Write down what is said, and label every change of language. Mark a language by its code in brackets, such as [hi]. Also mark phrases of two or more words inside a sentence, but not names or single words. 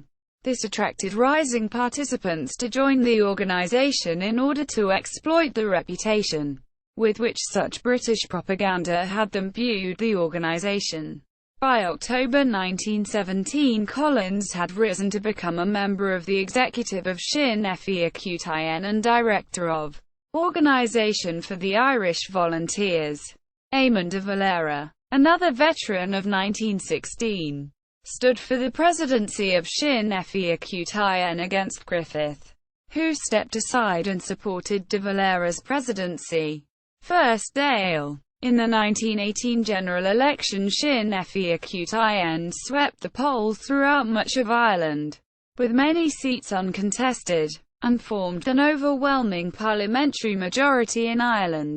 [en] This attracted rising participants to join the organisation in order to exploit the reputation with which such British propaganda had imbued the organisation. By October 1917, Collins had risen to become a member of the executive of Sinn Féin Coileáin and director of Organisation for the Irish Volunteers. Eamon de Valera, another veteran of 1916, stood for the presidency of Sinn Féin Coileáin against Griffith, who stepped aside and supported de Valera's presidency. First Dáil. In the 1918 general election, Sinn Féin Coileáin swept the polls throughout much of Ireland, with many seats uncontested, and formed an overwhelming parliamentary majority in Ireland.